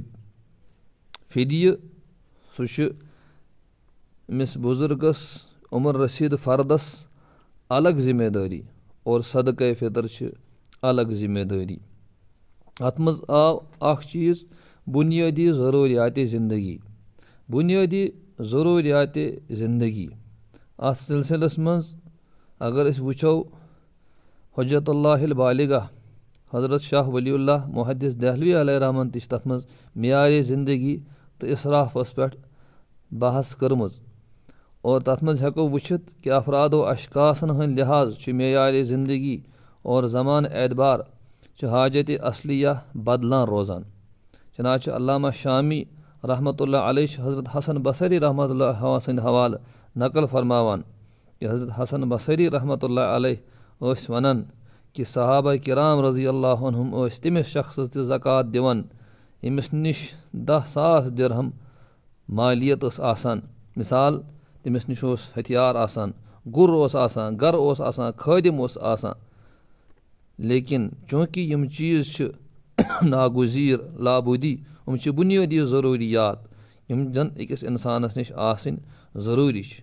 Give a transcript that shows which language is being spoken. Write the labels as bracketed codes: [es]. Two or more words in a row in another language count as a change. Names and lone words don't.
[ks] فِدیہِ سُہ چھُ أمِس بُزرگس عمر رسیٖد فردس الگ ذِمہٕ دٲری، اور صدقے فطر چھِ الگ ذِمہٕ دٲری. اَتھ منٛز آو اکھ چیٖز بُنیٲدی ضروٗریاتِ زندگی. بُنیٲدی ضروٗریاتِ زندگی اَتھ سلسلس منٛز اگر أسۍ وٕچھو حجت اللہ البالغہ حضرت شاہ ولی اللہ محدث دہلوی [ar] علیہ رحمان [ks] تہِ چھِ تَتھ منٛز معیارِ زندگی تہٕ اِسرافس پٮ۪ٹھ بحث کٔرمٕژ. اور تَتھ منٛز ہٮ۪کو وٕچھِتھ کہِ افراد و اشخاصن ہٕنٛدۍ لحاظ چھِ معیارِ زندگی اور زمانہٕ اعتبار چھِ حاجتِ اصلیہ بدلان روزان. چنانچہ علامہ شامی [ar] رحمتہ اللہ علیہ [ks] چھِ حضرت حسن بصری [ar] رحمتہ اللہ [ks] سٕنٛدِ حوالہٕ نقل فرماوان کہِ حضرت حسن بصری [ar] رحمتہ اللہ علیہ [ks] ٲسۍ وَنان کہِ صحابہ کرام [ar] رضی اللہ عنہم [ks] ٲسۍ تٔمِس شخصس تہِ زکات دِوان ییٚمِس نِش 10,000 درہم مالیت ٲس آسان. مِثال تٔمِس نِش اوس ہتھیار آسان، گُر اوس آسان، گرٕ اوس آسان، خٲدِم اوس آسان. لیکن چوٗنٛکہِ یِم چیٖز چھِ ناگُزیٖر لابوٗدی، یِم چھِ بُنیٲدی ضروٗریات یِم زن أکِس اِنسانس نِش آسٕنۍ ضروٗری چھِ.